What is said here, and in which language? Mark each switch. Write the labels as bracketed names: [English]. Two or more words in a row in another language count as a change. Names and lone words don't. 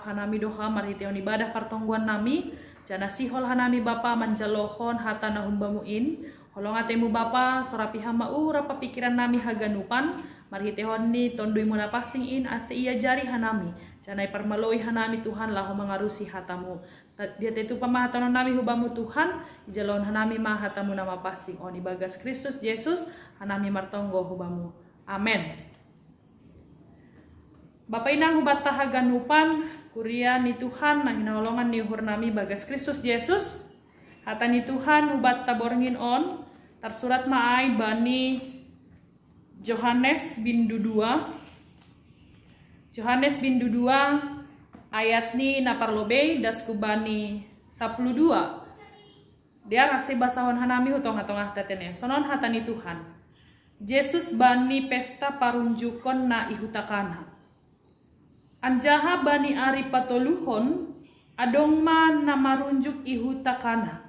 [Batak Simalungun] hanami doha marhitehon ibadah partongguan nami jana sihol hanami Bapa manjalohon hatana humbamu in holong atemu Bapa sorapi hama rapa pikiran nami haganupan marhitehon ni tondui muna pasing in ase iya jari hanami janai permaloi hanami Tuhan lahu mengarusi hatamu dia tetu pamahatanon nami hubamu Tuhan ijalon hanami mahatamu nama pasing oni bagas Kristus Yesus hanami martonggo hubamu. Amen. Bapak inang hubat tahagan hupan kuria ni Tuhan nah hinaolongan ni hurnami bagas Kristus Yesus. Hata ni Tuhan hubat taborngin on tersurat maai bani Yohanes bin Dudua. Yohanes bin Dudua ayat ni naparlobe das kubani 12. Dia rasi basahon hanami hutong-hatong tatene. Sonon hatani Tuhan. Yesus bani pesta parunjukon na ihutakana. Anjaha bani ari patoluhon adong man na marunjuk ihutakana.